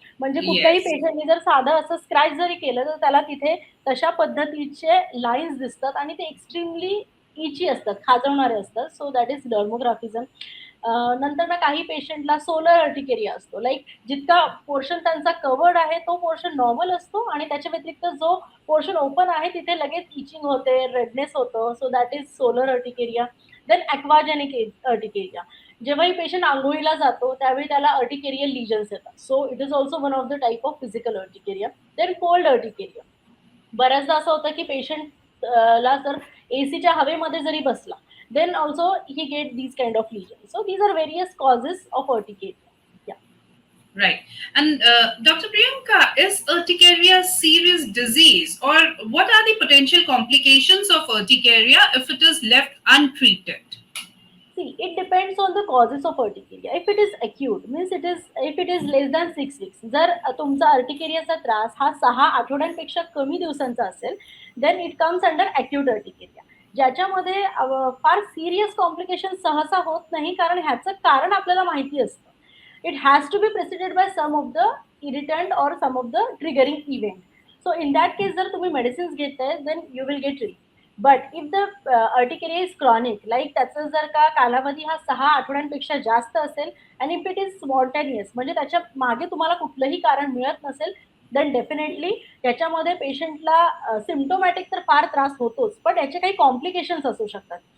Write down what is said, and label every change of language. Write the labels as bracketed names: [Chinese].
[Marathi] म्हणजे कुठल्याही [English] Yes. [Marathi] पेशंटने जर साधं असं स्क्रॅच जरी केलं तर त्याला तिथे तशा पद्धतीचे लाईन्स दिसतात आणि ते एक्स्ट्रीमली इची असतात, खाजवणारे असतात. [English] So that is dermographism. [Marathi] नंतर ना काही पेशंटला सोलर अर्टिकेरिया असतो. लाईक जितका पोर्शन त्यांचा कवर्ड आहे तो पोर्शन नॉर्मल असतो आणि त्याच्या व्यतिरिक्त जो पोर्शन ओपन आहे तिथे लगेच इचिंग होते, रेडनेस होतं. [English] So that is solar urticaria. Then aquagenic urticaria. [Marathi] जेव्हाही पेशंट आंघोळीला जातो त्यावेळी त्याला अर्टिकेरियल लिजन्स येतात. [English] So it is also one of the type of physical urticaria. Then cold urticaria. [Marathi] बऱ्याचदा असं होतं की पेशंट ला जर एसीच्या हवेमध्ये जरी बसला, [English] Then also he get these kind of lesion. So these are various causes of urticaria. Right. And Dr. Priyanka, is urticaria a serious disease, or what are the potential complications of urticaria if it is left untreated? See, it depends on the causes of urticaria. If it is acute, means it is if it is less than 6 weeks, [Marathi] जर तुमचा अर्टिकेरियाचा त्रास हा 6 आठवड्यांपेक्षा कमी दिवसांचा असेल, [English] then it comes under acute urticaria. [Marathi] ज्याच्यामध्ये फार serious complication सहसा होत नाही, कारण ह्याचं कारण आपल्याला माहिती असतं. [English] It has to be preceded by some of the irritant or some of the triggering event. So in that case, [Marathi] जर तुम्ही [English] medicines [Marathi] घेताय, [English] then you will get relief. But if the urticaria is chronic, like [Marathi] त्याचं जर का कालावधी हा 6 आठवड्यांपेक्षा जास्त असेल आणि [English] if it is spontaneous, [Marathi] म्हणजे त्याच्या मागे तुम्हाला कुठलंही कारण मिळत नसेल, [English] then definitely [Marathi] त्याच्यामध्ये पेशंटला सिम्टोमॅटिक तर फार त्रास होतोच, पण याचे काही कॉम्प्लिकेशन्स असू शकतात.